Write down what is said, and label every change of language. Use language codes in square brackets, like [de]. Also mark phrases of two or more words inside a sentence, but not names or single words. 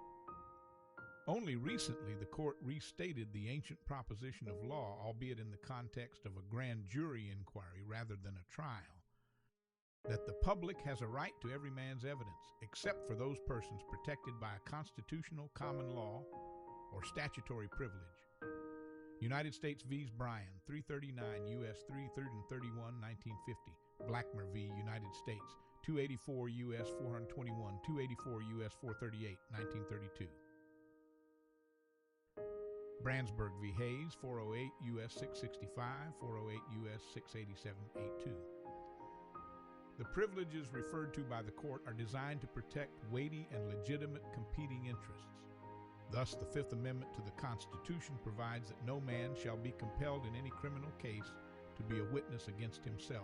[en] Only recently the court restated the ancient proposition of law, albeit in the context of a grand jury inquiry rather than a trial, that the public has a right to every man's evidence, except for those persons protected by a constitutional common law or statutory privilege. United States v. Bryan, 339 U.S. 331, 1950. Blackmer v. United States, 284 U.S. 421, 284 U.S. 438, 1932. Brandsburg v. Hayes, 408 U.S. 665, 408 U.S. 687-82. The privileges referred to by the court are designed to protect weighty and legitimate competing interests. Thus, the Fifth Amendment to the Constitution provides that no man shall be compelled in any criminal case to be a witness against himself.